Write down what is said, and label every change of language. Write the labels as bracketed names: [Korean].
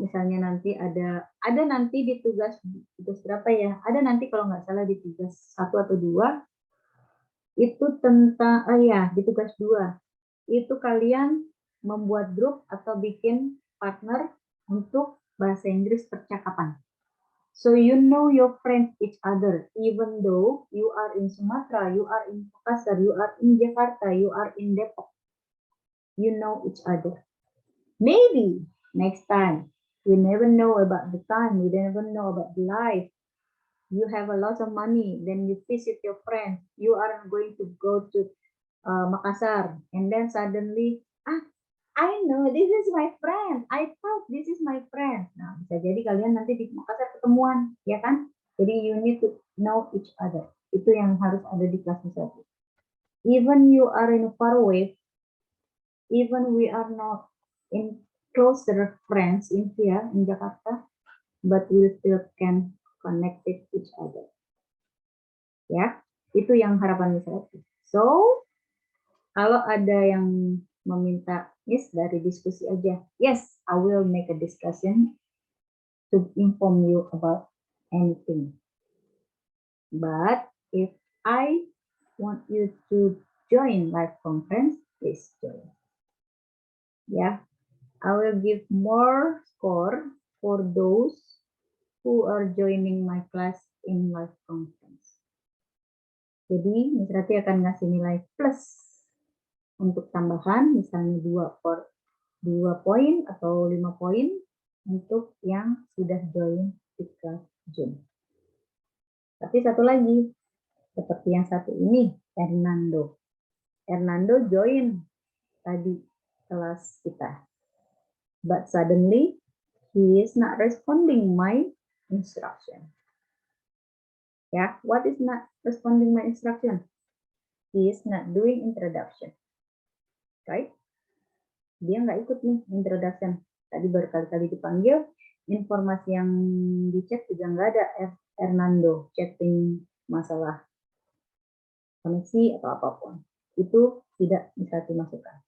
[Indonesian] Misalnya nanti ada nanti di tugas berapa ya? Ada nanti kalau nggak salah di tugas 1 atau 2 itu tentang di tugas 2 itu kalian membuat grup atau bikin partner untuk bahasa Inggris percakapan. [English] So you know your friends each other, even though you are in Sumatera, you are in Makassar, you are in Jakarta, you are in Depok. You know each other. Maybe next time, we never know about the time, we never know about the life. You have a lot of money, then you visit your friends. You are going to go to Makassar, and then suddenly, I know this is my friend. I thought this is my friend. [Indonesian] Nah, bisa jadi kalian nanti di Makassar ketemuan, ya kan? Jadi [English] you need to know each other. [Indonesian] Itu yang harus ada di kelas satu. [English] Even you are in far away, even we are not in closer friends in here in Jakarta, but we still can connect with each other. [Indonesian] Ya, itu yang harapan Miss Rati. So, kalau ada yang meminta dari diskusi aja. [English] Yes, I will make a discussion to inform you about anything. But if I want you to join live conference, please join. Yeah, I will give more score for those who are joining my class in live conference. [Indonesian] Jadi, Miss Rati akan ngasih nilai plus untuk tambahan, misalnya 2 poin atau 5 poin untuk yang sudah join di kelas Zoom. Tapi satu lagi, seperti yang satu ini, Hernando. Hernando join tadi kelas kita. [English] But suddenly, he is not responding my instruction. Ya, what is not responding my instruction? He is not doing introduction. Right? [Indonesian] Dia nggak ikut nih introduction. Tadi berkali-kali dipanggil, informasi yang di chat juga nggak ada. Hernando chatting masalah koneksi atau apapun. Itu tidak bisa dimasukkan.